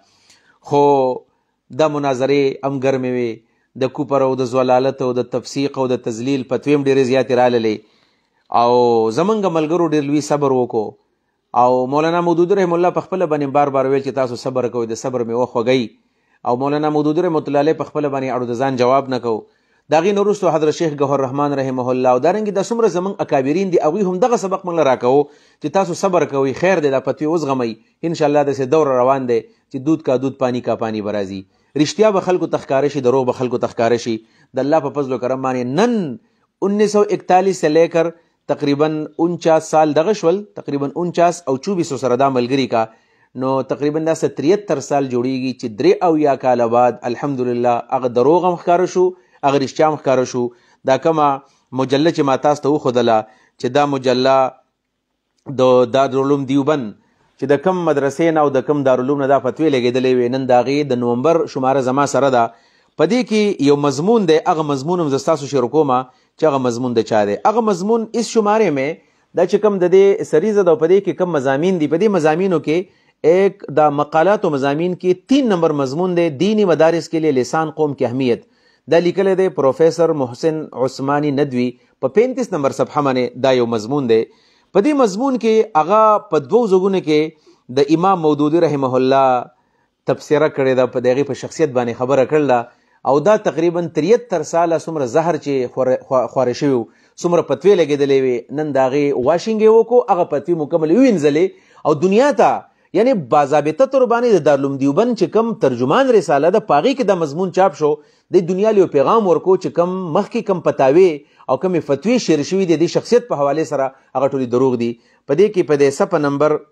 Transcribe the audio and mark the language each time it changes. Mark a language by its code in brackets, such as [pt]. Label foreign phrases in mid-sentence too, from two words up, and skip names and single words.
[ps] خو دا مناظرې هم ګرمې وي، د کوپر او د زلالت او د تفسیق او د تذلیل فتوی هم ډېرې زیاتې راللې او زمونږ ملګرو ډېر لوی صبر وکړو او مولانا مودودی رحمه الله په خپله باندې بار بار ویل چې تاسو صبر کوئ، د صبر مې وخوږئ او مولانا مودودی رحمة الله علیه په خپله باندې اړو د ځان جواب نه کو. د هغې نه وروستو حضرت شیخ ګوهر رحمان رحمه الله او دارنګې دا څومره زموږ اکابرین دي هغوی هم دغه سبق موږ له راکوو چې تاسو صبر کوئ خیر دی دا فتوې وزغمئ انشاءالله داسې دور روان دی چې [ur] دود کا دود پانی کا پانی [ps] به راځي رښتیا به خلکو ته ښکاره شي دروغ به خلکو ته ښکاره شي د الله په فضل و کرم باندې نن 1941 [ur] سے لے کر [ps] تقریباً 49 سال دغه شول تقریباً 49 او 24 سره دا ملګري کا نو تقریبا دا 73 سال جوړیږي چې 83 کال بعد الحمدلله هغه دروغ هم ښکاره شو هغه رښتیا هم ښکاره شو دا کومه مجله چې ما تاسو ته وښودله چې دا مجله د دارالعلوم دیوبند چې د کم مدرسې نه او د کم دارالعلوم نه دا فتوې لګېدلې وې نن د هغې د نومبر شماره زما سره ده په دې کې یو مضمون دی هغه مضمون هم زه ستاسو شروع کومه چې هغه مضمون د چا دی هغه مضمون [ur] اس شمارے میں [ps] دا چې کم د دې سریزه ده په دې کې کم مضامین دي په دې مضامینو کې ایک دا مقالات و مضامین کې 3 نمبر مضمون دی دینی مدارس کے لیے لسان قوم کی اہمیت دا لیکل دی پروفیسر محسن عثمانی ندوی په 35 نمبر صفحه باندې دا یو مضمون دی په دې مضمون کې هغه په 2 ځګونو کې د امام مودودی رحمه الله تبصره کړې ده په دغه په شخصیت باندې خبره کړله او دا تقریبا 73 ساله څومره زهر چې خواره شوي څومره فتوې لګېدلې وې نن د هغې واشنګ یې وکړو هغه فتوې مکمل ووینځلې او دنیا ته یعنی باضابطه طور باندې د دارالعلوم دیوبند چې کم ترجمان رساله ده په هغې کې دا مضمون چاپ شو د دنیا له یو پیغام ورکو چې کم مخکې کم فتاوې او کمې فتوې شیر شوي دي د شخصیت په حوالې سره هغه ټولې دروغ دي په دې کې په دې صفحه نمبر